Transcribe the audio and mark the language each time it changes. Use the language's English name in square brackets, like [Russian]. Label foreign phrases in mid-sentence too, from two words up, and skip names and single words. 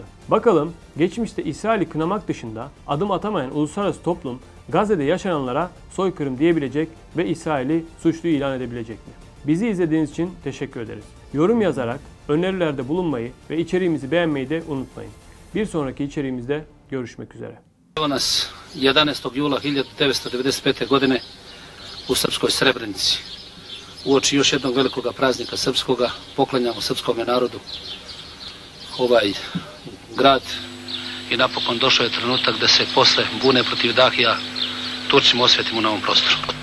[Turkish] Bakalım geçmişte İsrail'i kınamak dışında adım atamayan uluslararası toplum Gazze'de yaşananlara soykırım diyebilecek ve İsrail'i suçlu ilan edebilecek mi? Bizi izlediğiniz için teşekkür ederiz. Yorum yazarak önerilerde bulunmayı ve içeriğimizi beğenmeyi de unutmayın. Bir sonraki içeriğimizde görüşmek üzere. [Serbian] Evo nas 11. jula 1995. godine u srpskoj Srebrenici. Uoči još jednog velikoga praznika srpskoga poklanjamo srpskome narodu ovaj grad i napokon došao je trenutak da se posle bune protiv Dahija Turcima osvetimo na ovom prostoru.